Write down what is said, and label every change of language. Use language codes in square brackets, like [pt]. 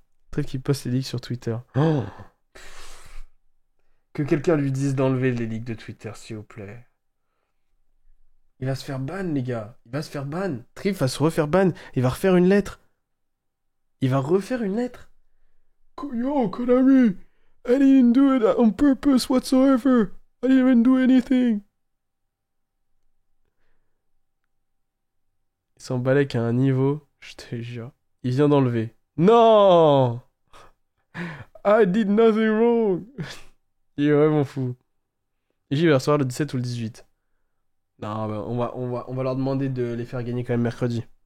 [fr] Très qu'il poste les leaks sur Twitter. Oh. Que quelqu'un lui dise d'enlever les leaks de Twitter, s'il vous plaît. Il va se faire ban, les gars. Il va se faire ban. Trip va se refaire ban. Il va refaire une lettre. Il va refaire une lettre. [en] Yo, Konami, I didn't do it on purpose whatsoever. I didn't even do anything. [fr] Il s'emballait qu'à un niveau, je te jure. Il vient d'enlever. Non! [en] I did nothing wrong. [fr] Il est vraiment fou. Et j'y vais recevoir le 17 ou le 18. Non, bah, on va leur demander de les faire gagner quand même mercredi.